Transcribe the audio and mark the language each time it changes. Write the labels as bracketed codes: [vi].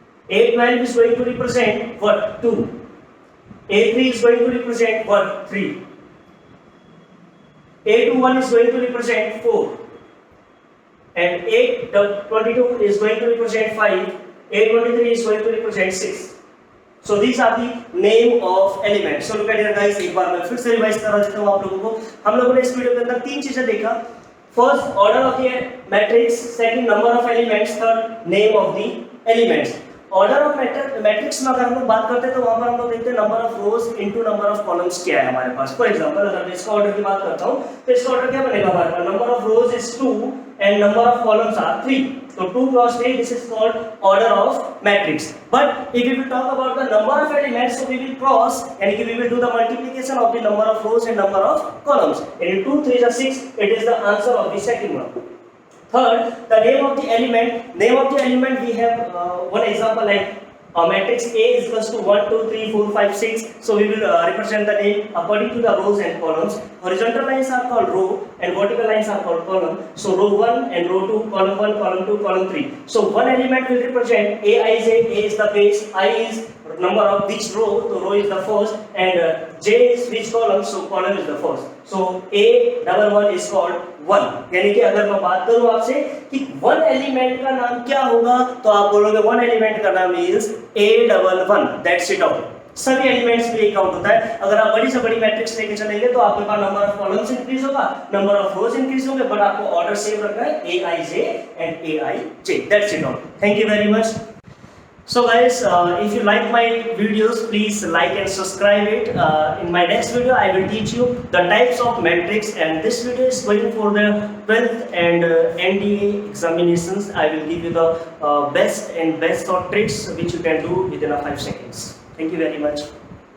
[en] A12 is going to represent what? 2. A3 is going to represent what? 3. A21 is going to represent 4. And A22 is going to represent 5. A23 is going to represent 6. So these are the name of elements. So look at here guys, [hi] एक बार मैं फिर से revise करा देता हूँ आप लोगों को. हम लोगों ने इस वीडियो के अंदर 3 चीजें देखा. [en] First order of the matrix, second number of elements, third name of the elements. [hi] Order of matrix में अगर हम लोग बात करते हैं तो वहां पर हम लोग देखते हैं [en] number of rows into number of columns [hi] क्या है हमारे पास. फॉर एग्जांपल अगर मैं इसका ऑर्डर की बात करता हूं तो इसका ऑर्डर क्या बनेगा हमारे पास, [en] Number of rows is 2 and number of columns are 3. So 2 cross 3, this is called order of matrix. But if we will talk about the number of elements, so we will cross and we will do the multiplication of the number of rows and number of columns. And 2 3 is 6, it is the answer of the second one. Third, the name of the element. Name of the element, we have one example like matrix A is equals to 1 2 3 4 5 6. So we will represent the name according to the rows and columns. Horizontal lines are called row and vertical lines are called column. So row 1 and row 2, column 1, column 2, column 3. So one element will represent A is the base, I is number of which row, so row is the first, and J is which column, so column is the first. So A11 is called 1. [hi] यानी कि अगर मैं बात करूं आपसे कि one element का नाम क्या होगा, तो आप बोलोगे वन एलिमेंट का नाम is A11. [en] That's it all. [hi] सभी एलिमेंट्स में काउंट होता है. अगर आप बड़ी से बड़ी मैट्रिक्स लेके चलेंगे तो आपके पास नंबर ऑफ कॉलम्स इंक्रीज होगा, नंबर ऑफ रोज इंक्रीज होंगे, बट आपको ऑर्डर सेम रखना है Aij and Aij. [en] That's it all. Thank you very much. So guys, if you like my videos, please like and subscribe it. In my next video, I will teach you the types of matrix, and this video is going for the 12th and NDA examinations. I will give you the best and best of tricks which you can do within 5 seconds. Thank you very much.